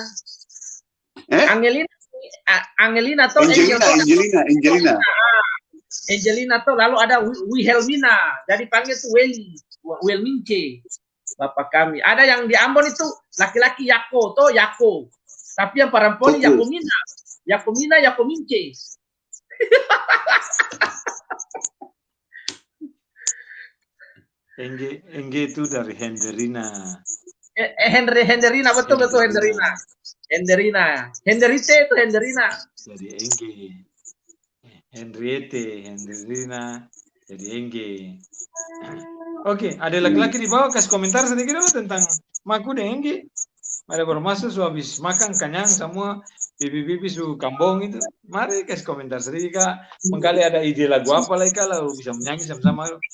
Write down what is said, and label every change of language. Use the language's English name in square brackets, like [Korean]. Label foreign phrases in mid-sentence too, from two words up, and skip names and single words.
[Ambonese Malay] Angelina toh Angelina toh lalu ada Wilhelmina. Jadi panggil tuh Wilmince. Bapak kami. Ada yang di Ambon itu laki-laki Yako. Tapi yang perempuan Yakomince. Engge itu dari Henderina. Henderina betul Henderina. Henderite itu Henderina. Jadi Engge. Henderina jadi Engge. Oke, ada laki-laki di bawah kasih komentar sedikit dulu tentang Maku dan Engge. Ada baru masuk habis makan kenyang semua pipi su kambong itu. Mari kasih komentar sedikit Kak. Mengkali ada ide lagu apa lagi kalau bisa menyanyi sama-sama.